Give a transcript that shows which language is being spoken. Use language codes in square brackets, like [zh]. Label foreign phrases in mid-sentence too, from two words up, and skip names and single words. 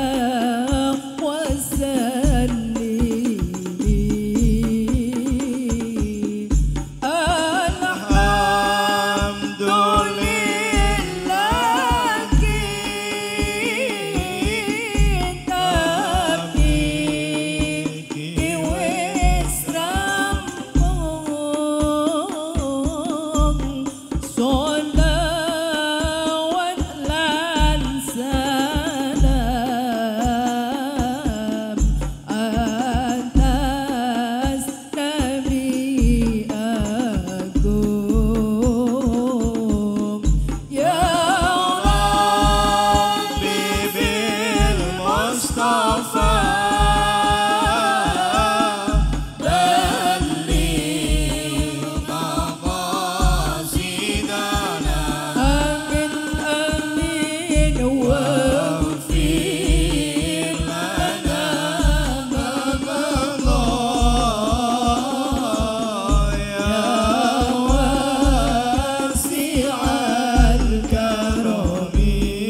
[ar] وسلم الحمد لله [jv] tapi wis rampung sholawat lan salam atas Nabi agung [ar] يا رب بالمصطفى آمين آمين واغفر لنا يا واسع الكرم